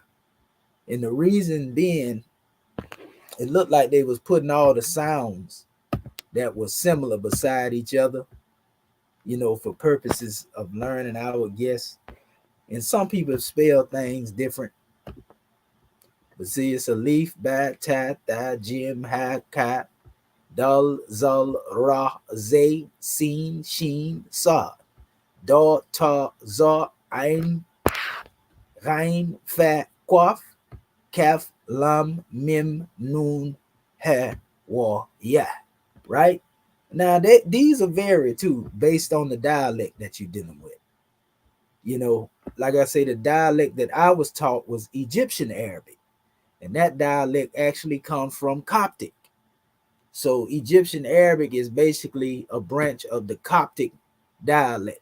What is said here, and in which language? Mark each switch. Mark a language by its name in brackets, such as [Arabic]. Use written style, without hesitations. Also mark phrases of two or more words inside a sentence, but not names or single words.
[English] And the reason being, it looked like they was putting all the sounds that were similar beside each other, for purposes of learning, I would guess. And some people spell things different. But see, it's [Arabic] ألف باء تاء تاء جيم حاء خاء دال ذال, راء زاي, سين شين صاد. ضاد طاء ظاء عين غين فاء قاف كاف لام ميم نون هاء واو ياء. [English] Right? Now, these are vary too, based on the dialect that you're dealing with. You know, like I say, the dialect that I was taught was Egyptian Arabic, and that dialect actually comes from Coptic. So Egyptian Arabic is basically a branch of the Coptic dialect.